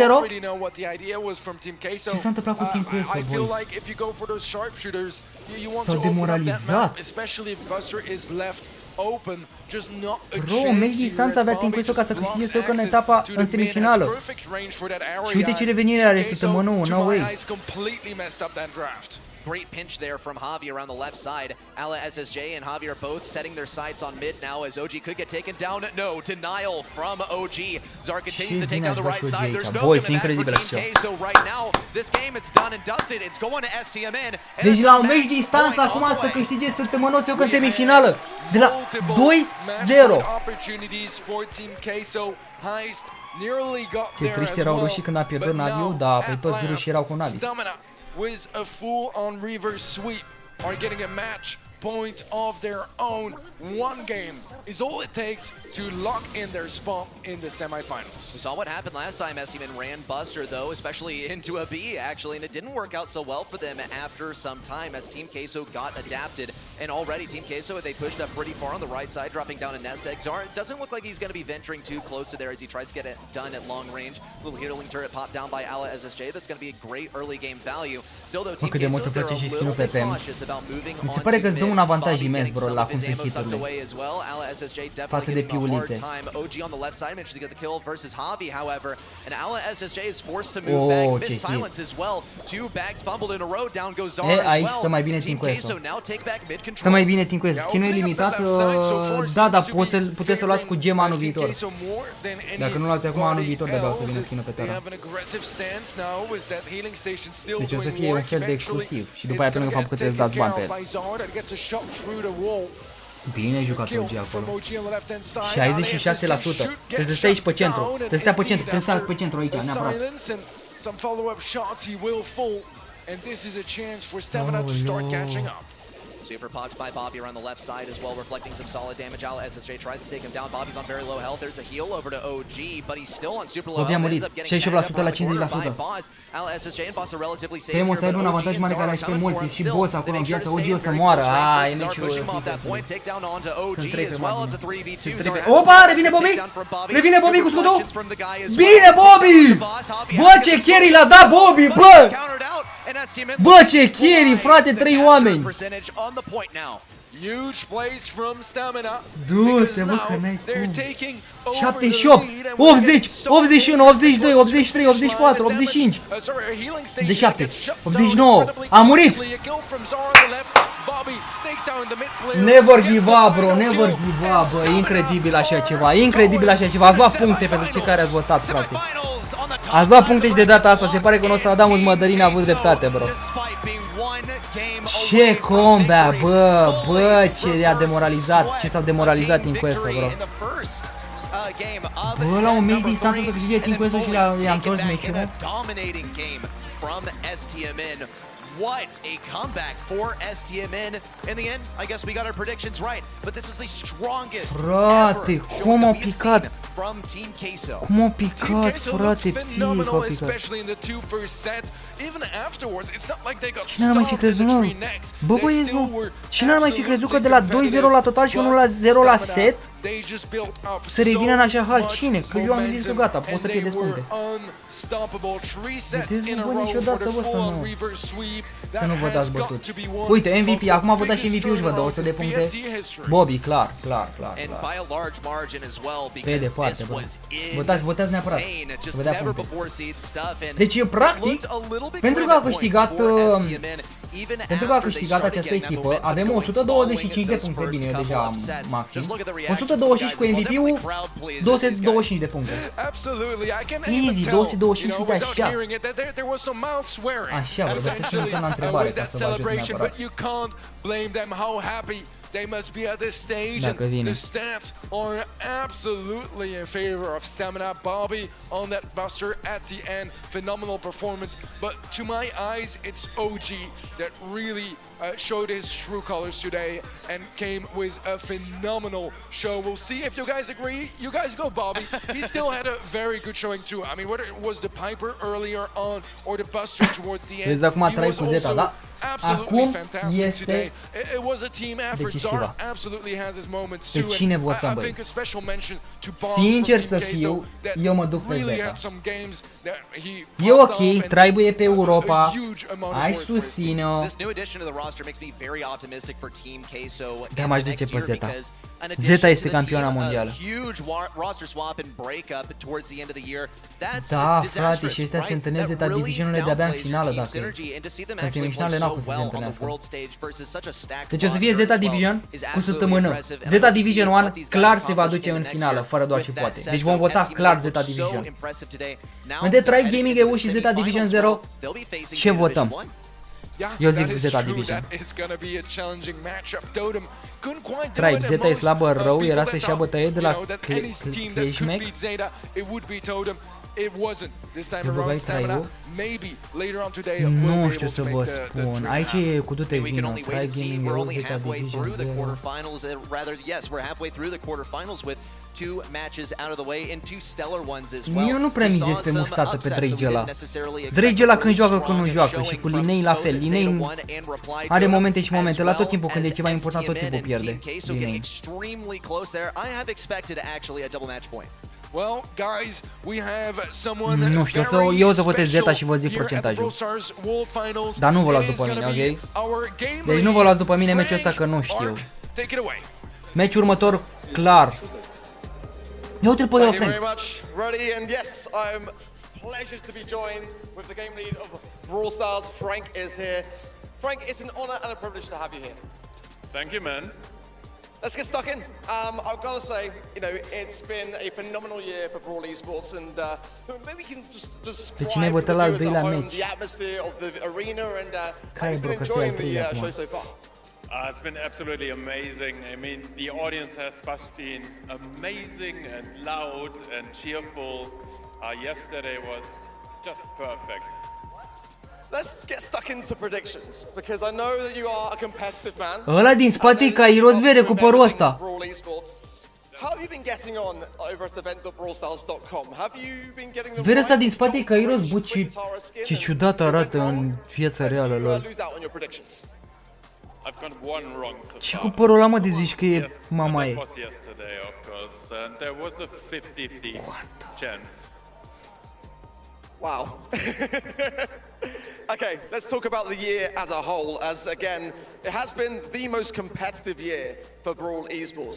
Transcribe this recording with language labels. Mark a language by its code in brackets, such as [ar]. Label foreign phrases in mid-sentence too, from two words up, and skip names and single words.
[ro] Ce s-a întâmplat cu Team Queso, boys? S-au demoralizat. Bro, mergi distanța avea Team Queso ca să câștige să în etapa în semifinală. Și uite ce revenire are săptămânul, [en] no way. Great pinch there from Javi around the left side. Ala SSJ and Javi are both setting their sights on mid now as OG could get taken down. No, denial from OG. Zar continues to take down the right side. There's no coming back for Team K, so right now, this game, it's done and dusted. It's going to STMN. [ro] Deci la un meci distanță acum să câștige săptămânos eu că în semifinală. De la 2-0. Ce triști erau rușii când a pierdut Naviu, da, pe toți rușii erau cu Navi. [en] With a full-on reverse sweep are getting a match point of their own. One game is all it takes to lock in their spot in the semifinals. We saw what happened last time. STMN ran Buster though, especially into a B actually, and it didn't work out so well for them after some time as Team Queso got adapted. And already Team Queso, they pushed up pretty far on the right side, dropping down a nest egg. Zar doesn't look like he's going to be venturing too close to there as he tries to get it done at long range. Little healing turret popped down by Ala SSJ. That's going to be a great early game value. Still though, Team Queso, they're a little bit cautious about moving on to mid. [ro] un avantaj imens, bro, la cum sunt hiturile. Față de piulițe. [en] OG on the left side manages to get the kill versus Javi, however, and Ala SSJ is forced to move back. Miss silence as well. Two bags fumbled in a row. Down goes Zar as [ro] aici stă mai bine [en] well. Team Queso. Now take back mid control. [ro] Stă mai bine Team Queso. Skin-ul e limitat, da, dar puteți să luați cu gema anul viitor. Dacă nu luați acum anul viitor, de-abia o să vină skin-ul pe Terra. Deci o să fie un fel de exclusiv. Și după aia pe lângă faptul că trebuie să dați bani pe el. Bine jucat OG acolo. 66%. Trebuie să stai aici pe centru. Trebuie să stai pe centru. Trebuie să stai pe centru aici, neapărat. [en] Super popped by Bobby around the left side as well, reflecting some solid damage. Ala SSJ tries to take him down. Bobby's on very low health. There's a heal over to OG, but he's still on super low health. Ends up getting tagged up on the corner by Boss. Ala SSJ and Boss are relatively safe here, [ro] să aibă un avantaj mare care are și pe multi și boss acolo în viață. OG o să moară. E meciul. Opa, revine Bobby! Revine Bobby cu scutul! Bine Bobby! Bă, ce carry l-a dat Bobby, bă! Bă, ce carry, frate, 3 oameni! Du-te, bă, că n-ai cum. 78, 80, 81, 82, 83, 84, 85, 87, 89, a murit! [en] Never give up, bro, never give up, [ro] bă, incredibil așa ceva, incredibil așa ceva. Ați luat puncte pentru cei care ați votat, frate. Ați luat puncte și de data asta, se pare că Nostradamus Madalin a avut dreptate, bro. Ce combat, bă, ce a demoralizat, ce s-au demoralizat Team Queso, bro. Bă, la un meci distanță să câștige Team Queso și i-a întors meciul. [en] what a comeback for STMN. In the end, I guess we got our predictions right, but this is the strongest [ro] Frate, [en] ever [ro] cum [en] showing [ro] au [en] that we've [ro] picat? [en] seen from Team Queso. [ro] Cum a picat, frate, psihic a picat. [en] Especially in the two first sets. Even afterwards, it's not like they got [ro] Cine ar mai fi [en] stomped in [ro] crezut, [en] the [ro] mă? [en] three necks. [ro] Bă, [en] They [ro] băieți, [en] still [ro] mă, [en] were [ro] cine ar mai fi crezut că de la 2-0 [en] absolutely [ro] la total și 1-0 la set [en] They just built up [ro] să revină în așa hal? [en] so [ro] Cine? Că eu am zis că gata, poți să pierdeți puncte. [en] Unstoppable. Three sets [ro] Vedeți, [en] in [ro] nu [en] a [ro] văd [en] row for [ro] niciodată, [en] the [ro] bă, să [en] full-on [ro] nu- [en] reverse sweep. [ro] Să nu vă [en] That [ro] dați [en] has got [ro] bătuți. [en] to be one [ro] Uite, [en] of [ro] MVP, [en] the [ro] acum a votat și [en] biggest [ro] MVP-ul și vă dă 100 de [en] turnarounds [ro] puncte. [en] in PSE history. [ro] Bobby, clar, clar, clar, [en] And [ro] clar. [en] by a large margin as well, [ro] Pe [en] because [ro] departe, [en] this [ro] bă. [en] was [ro] Votați neapărat. [en] insane. [ro] Să [en] Just [ro] vă dea [en] never [ro] puncte. [en] before seen stuff. And [ro] Deci, practic, [en] looked a little bit [ro] pentru [en] good [ro] că a [en] at points [ro] câștigat, [en] for STMN, even [ro] pentru că a [en] after they [ro] câștigat [en] started [ro] această [en] getting that [ro] echipă, [en] momentum [ro] avem [en] going, [ro] 125 de [en] following [ro] puncte, [en] those [ro] bine, eu [en] first [ro] deja [en] couple [ro] am [en] of sets. [ro] maxim. [en] Just look at the reaction [ro] 125 cu [en] from the guys as well. [ro] MVP-ul, [en] Definitely crowd pleasers, these guys. [ro] 225 de puncte. [en] Absolutely, I can [ro] Easy, [en] even tell, [ro] 225 [en] you know, [ro] de [en] without [ro] așa. [en] hearing it, that there was some mild swearing. [ro] Așa, [en] And [ro] bă, de asta [en] eventually, [ro] sunt la întrebare, [en] with [ro] ca [en] that [ro] să vă ajut [en] celebration, [ro] neapărat. [en] but you can't blame them. How happy they must be at this stage. [ro] Dacă [en] And [ro] vine. [en] the stats are absolutely in favor of Stamina. Bobby on that buster at the end, phenomenal performance. But to my eyes, it's OG that really showed his true colors today and came with a phenomenal show. We'll see if you guys agree. You guys go, Bobby. He still had a very good showing too. I mean, whether it was the Piper earlier on or the Buster towards the end, [ro] Vezi, acum [en] he [ro] trai [en] was [ro] cu Zeta, [en] also [ro] da? [en] absolutely [ro] Acum [en] fantastic [ro] este [en] today. It was a team effort. [ro] decisivă. [en] Dart absolutely has his moments [ro] Pe [en] too. [ro] cine [en] And [ro] votăm, [en] I think [ro] băieți? [en] a special mention to Boss [ro] Sincer [en] from [ro] să [en] Team [ro] fiu, [en] Queso that [ro] eu mă duc pe [en] really [ro] Zeta. [en] had some games that he [ro] E [en] popped [ro] ok, [en] off and [ro] trebuie pe [en] a [ro] Europa, [en] huge amount of [ro] hai [en] work for his team. [ro] susține-o. [en] This new addition to the roster makes me very optimistic for Team Queso [ro] Da, [en] in [ro] m-aș [en] the [ro] duce [en] next [ro] pe [en] year [ro] Zeta. [en] because an [ro] Zeta [en] addition [ro] este [en] to the [ro] campioana [en] team, [ro] mondială. [en] a huge roster swap and breakup towards the end of the year. That's [ro] Da, frate, [en] disastrous, [ro] și ăștia se [en] right? [ro] întâlnesc [en] That [ro] Zeta [en] really [ro] Division-urile de-abia în [en] downplays your [ro] finală, [en] team [ro] dacă e. [en] synergy, and to see them [ro] În [en] actually play [ro] semifinale [en] so [ro] n-au cum să se [en] well on the [ro] întâlnească. [en] world stage versus such a stacked [ro] Deci o să fie [en] roster [ro] Zeta [en] as well [ro] Division [en] is [ro] cu [en] absolutely [ro] săptămână. [en] impressive, and [ro] Zeta [en] I want to see [ro] Division [en] what [ro] 1 [en] these guys [ro] clar se va [en] accomplish [ro] duce [en] in [ro] în [en] the next [ro] finală, [en] year [ro] fără doar [en] with [ro] și [en] that [ro] poate. [en] said, [ro] Deci vom [en] though, [ro] vota [en] STMN [ro] clar [en] looked [ro] Zeta [en] so [ro] Division. [en] impressive today. Now [ro] Unde Tribe [en] heading [ro] Gaming [en] into [ro] EU [en] the [ro] și Zeta Division [en] semifinals, [ro] 0, [en] they'll be facing [ro] ce [en] Team [ro] votăm? [en] Division 1. Yeah, [ro] Eu [en] that [ro] zic [en] is [ro] Zeta [en] true. [ro] Division. [en] That is gonna be a challenging matchup. Totem couldn't quite do [ro] Tribe, [en] it, and [ro] Zeta e [en] most, [ro] slabă rău, [en] people [ro] era [en] that [ro] să-și ia [en] thought, [ro] bătăie de la [en] you know, that any team that could [ro] Kleshmek. [en] beat Zeta, it would be Totem. It wasn't this time [ro] Îl băgai [en] around. Stamina, [ro] Tribe-ul? [en] maybe later on today we'll [ro] Nu [en] be [ro] știu [en] able [ro] să [en] to [ro] vă [en] make the [ro] spun. [en] trip [ro] Aici [en] happen. [ro] e cu du-te [en] We can [ro] vină. [en] only wait [ro] Tribe [en] and see. [ro] Gaming [en] We're [ro] EU, [en] only [ro] Zeta [en] halfway [ro] Division [en] through the [ro] 0. [en] quarterfinals. Rather, yes, we're halfway through the quarterfinals with two matches out of the way and two stellar ones as well. [ro] Eu nu prea [en] We [ro] mizez [en] saw [ro] pe [en] some [ro] mustață pe [en] upsets that we [ro] Dragela. [en] didn't necessarily expect. [ro] Dragela când [en] Really [ro] joacă, când nu [en] strong [ro] joacă și [en] showing [ro] cu [en] from [ro] Linei la [en] both [ro] fel. [en] Zeta [ro] Linei [en] 1 and Reply [ro] are [en] Totem, [ro] momente și [en] as [ro] momente, la tot [en] well [ro] timpul când e [en] as [ro] ceva important, tot [en] STMN [ro] timpul [en] and [ro] pierde. [en] Team Queso [ro] Linei. [en] getting extremely close there. I have expected actually a double match point. Well, guys, we have someone [ro] Nu știu, [en] very [ro] eu o să votez Zeta [en] special [ro] și vă zic [en] here at the [ro] procentajul. [en] Brawl Stars World Finals. [ro] Dar nu vă luați [en] It is [ro] după mine, [en] gonna be [ro] ok? [en] our game [ro] Deci nu vă [en] lead. [ro] luați după mine meciul ăsta [en] Frank, [ro] că nu știu. [en] Arc, take it away. [ro] Meciul următor, clar. Ia uite-l pe [en] Thank you [ro] Frank. [en] very much, Ready, and yes, I'm pleasured to be joined with the game lead of Brawl Stars. Frank is here. Frank, it's an honor and a privilege to have you here. Thank you, man. Let's get stuck in. I've got to say, you know, it's been a phenomenal year for Brawl Esports, and maybe we can just [ro] Pe cine ai [en] describe for [ro] votat [en] the [ro] la al [en] viewers at [ro] doilea [en] home [ro] meci? [en] the atmosphere of the arena and how [ro] Care, [en] you've [ro] bro, [en] been [ro] că ăsta e al [en] enjoying the [ro] treilea acum. [en] show so far. It's been absolutely amazing. I mean, the audience has been amazing and loud and cheerful. Yesterday was just perfect. Let's get stuck into predictions, because I know that you are a competitive man. [ro] Ăla din spate e Kairos vere cu părul ăsta. [en] Brawl Esports. How have you been getting on over at event.brawlstars.com? Have you been getting the [ro] Vere ăsta din [en] right [ro] spate e Kairos, bă, [en] quick [ro] ce [en] Tara skin [ro] ce [en] and [ro] ciudat arată [en] quick [ro] în [en] roll? [ro] viața [en] Let's [ro] reală [en] you, [ro] lor. [en] lose out on your predictions. I've got one wrong so [ro] Ce [en] far. [ro] cu părul ăla, mă, de zici că e [en] Yes, [ro] mama [en] that [ro] ei? [en] was yesterday, of course, and there was a 50-50 chance. Wow. Okay, let's talk about the year as a whole, as again, it has been the most competitive year for Brawl Esports.